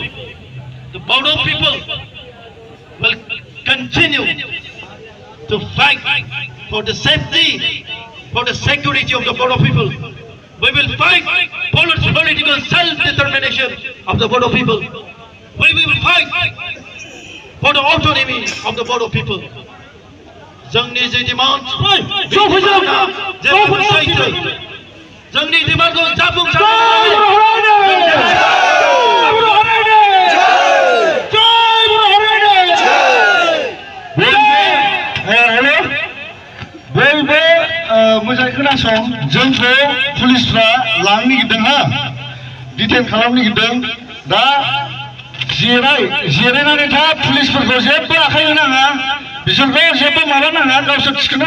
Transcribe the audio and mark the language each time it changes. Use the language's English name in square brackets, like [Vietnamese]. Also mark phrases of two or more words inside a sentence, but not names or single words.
[English] The Bodo people will continue to fight for the safety, for the security of the Bodo people. We will fight for political self-determination of the Bodo people. We will fight for the autonomy of the Bodo people. [Bodo] जोंनि जे डिमान्ड जोंनि डिमान्डखौ मोजाङै खोनासं जोंखौ पुलिसफ्रा लांनो नागिरदों हा डिटेन खालामनो नागिरदों दा जिरायनानै था पुलिसफोरखौ जेबो आखाइ होनाङा बिसोरखौ जेबो माबा नाङा गावसोर थिखोना